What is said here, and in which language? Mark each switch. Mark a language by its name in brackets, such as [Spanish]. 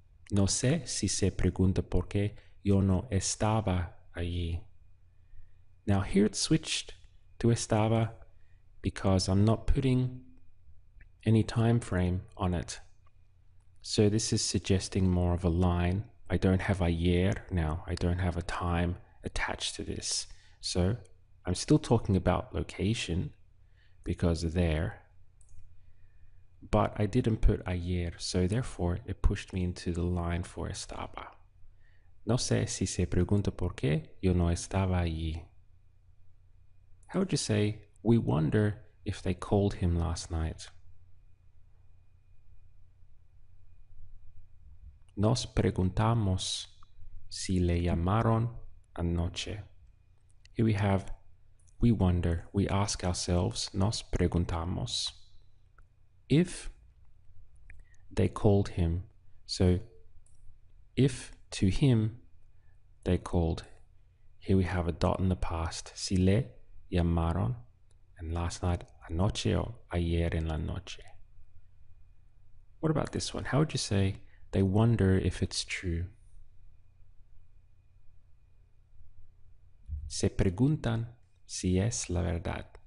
[Spanish] No sé si se pregunta por qué yo no estaba allí. [English] Now here it's switched to estaba because I'm not putting any time frame on it. So this is suggesting more of a line. I don't have ayer now. I don't have a time attached to this. So I'm still talking about location because there, but I didn't put ayer, so therefore it pushed me into the line for estaba. [Spanish] No sé si se pregunta por qué yo no estaba allí. [English] How would you say, we wonder if they called him last night? [Spanish] Nos preguntamos si le llamaron anoche. [English] Here we have we wonder, we ask ourselves, [Spanish] nos preguntamos, [English] if they called him. So if to him they called, here we have a dot in the past. [Spanish] Si le llamaron, [English] and last night, [Spanish] anoche or ayer en la noche. [English] What about this one? How would you say they wonder if it's true? [Spanish] Se preguntan si es la verdad.